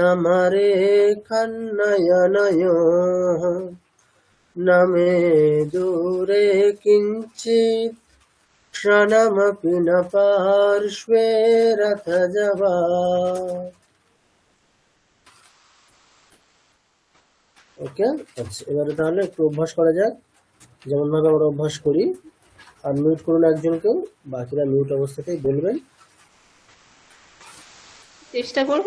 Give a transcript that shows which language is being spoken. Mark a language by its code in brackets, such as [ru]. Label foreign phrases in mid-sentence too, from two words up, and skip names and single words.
[sa] समरेखन्नयनयोः न मे दूरे किञ्चित् क्षणमपि न पार्श्वे रथजवा। [bn] ওকে আচ্ছা এবারে তাহলে একটু অভ্যাস করা যাক, যেমন ভাবে আমরা অভ্যাস করি। আনমিউট করুন একজনকেও, বাকিরা মিউট অবস্থাতেই বলবেন। চেষ্টা করব।